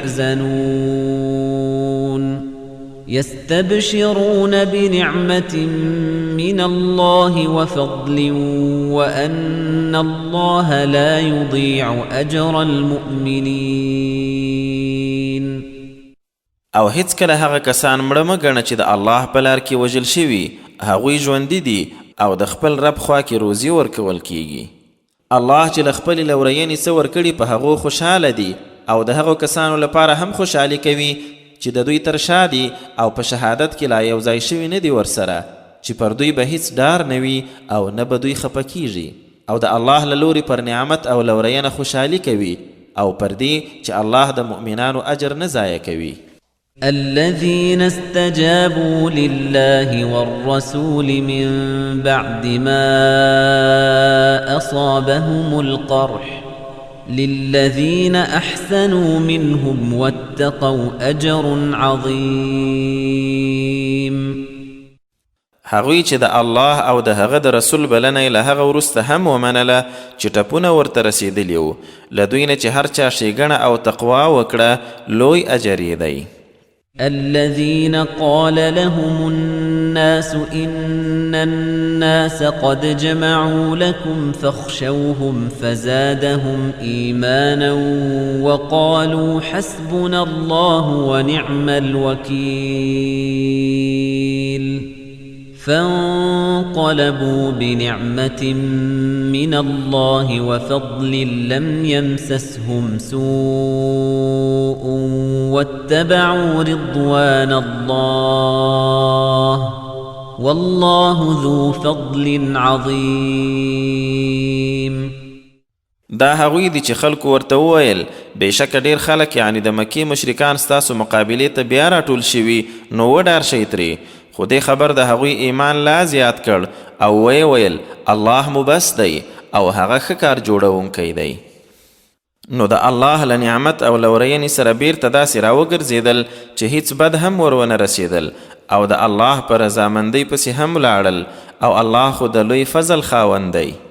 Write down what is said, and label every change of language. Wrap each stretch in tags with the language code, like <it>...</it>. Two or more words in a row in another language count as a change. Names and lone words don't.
<ar>يحزنون يستبشرون بنعمة من الله وفضل وأن الله لا يضيع أجر المؤمنين.</ar> <ps>او هیڅ کله هغه کسان مړه مه ګڼه چې د الله په لار کې وژل شوي، هغوی ژوندي دي او د خپل رب خوا کې روزي ورکول کیږي. الله چې له خپلې لورینې څه ورکړي په هغو خوشحاله دي، او د هغو کسانو لپاره هم خوشحالي کوي چې د دوی تر شا دي او په شهادت کې لا یو ځای شوي نه دي ورسره، چې پر دوی به هیڅ ډار نه وي او نه به دوی خفه کیږي، او د الله له لورې پر نعمت او لورینه خوشحالي کوي، او پر دې چې الله د مؤمنانو اجر نه ضایع کوي.</ps> <ar>الذين استجابوا لله والرسول من بعد ما أصابهم القرح للذين أحسنوا منهم واتقوا أجر عظيم.</ar> <ps>هغوی چې د الله او د هغه د رسول بلنه له هغه وروسته هم ومنله چې ټپونه ورته رسېدلي وو، له دوی نه چې هر چا ښېګڼه او تقوا وکړه لوی اجر یې دی.</ps> <ar>الذين قال لهم الناس إن الناس قد جمعوا لكم فاخشوهم فزادهم إيمانا وقالوا حسبنا الله ونعم الوكيل فانقلبوا بنعمة من الله وفضل لم يمسسهم سوء واتبعوا رضوان الله والله ذو فضل عظيم.</ar> <ps>دا هغوی دي چې خلکو ورته وویل بېشکه ډېر خلک یعنی د مکې مشرکان ستاسو مقابلې ته بیا راټول شوي نو وډار شئ ترې خو دې خبر د هغوی ایمان لا زیات کړ او ویې ویل الله مو بس دی او هغه ښه کار جوړونکی دی نو د الله له نعمت او لورینې سره بیرته داسې راوګرځېدل چې هیڅ بد هم ورونه رسېدل او د الله په رضامندۍ پسې هم ولاړل او الله خو د لوی فضل خاوند دی</ps>